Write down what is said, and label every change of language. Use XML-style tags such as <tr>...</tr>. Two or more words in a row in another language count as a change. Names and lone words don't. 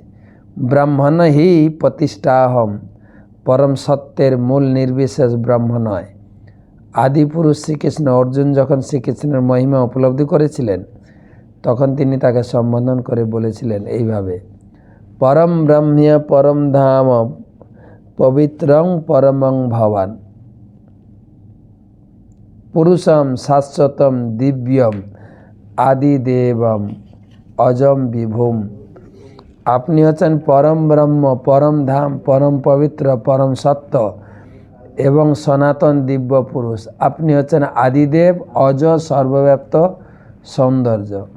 <sa>ব্রাহ্মণ হি প্রতিষ্ঠাহম,</sa> <bn>পরম সত্যের মূল নির্বিশেষ ব্রহ্ম নয়। আদিপুরুষ শ্রীকৃষ্ণ অর্জুন যখন শ্রীকৃষ্ণের মহিমা উপলব্ধি করেছিলেন, তখন তিনি তাকে সম্বোধন করে বলেছিলেন এইভাবে,</bn> <sa>পরম ব্রহ্ম্য পরম ধাম পবিত্রং পরমং ভবান, পুরুষম শাশ্বতম দিব্যম আদিদেবম অজম বিভুম।</sa> <bn>আপনি হচ্ছেন পরম ব্রহ্ম, পরম ধাম, পরম পবিত্র, পরম সত্য এবং সনাতন দিব্য পুরুষ। আপনি হচ্ছেন আদিদেব, অজ, সর্বব্যাপ্ত, সৌন্দর্য।</bn>